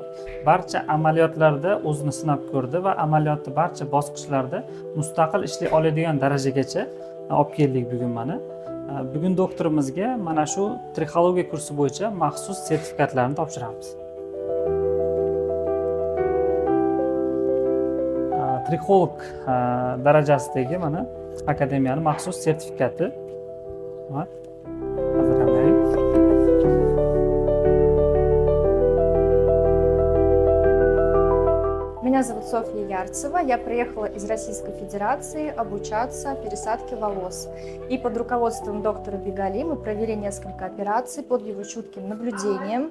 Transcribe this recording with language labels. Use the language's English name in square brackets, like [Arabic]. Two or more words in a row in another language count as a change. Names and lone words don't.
[Uzbek] Barcha amaliyotlarda o'zini sinab ko'rdi va amaliyotni barcha bosqichlarda mustaqil ishlay oladigan darajagacha olib keldik bugun mana. Bugun doktorimizga mana shu trixologiya kursi bo'yicha maxsus sertifikatlarni topshiramiz. Trixolog darajasidagi mana akademiyaning maxsus sertifikati. [Russian] Меня зовут Софья Ярцева, я приехала из Российской Федерации обучаться пересадке волос. И под руководством доктора Бегали мы провели несколько операций под его чутким наблюдением.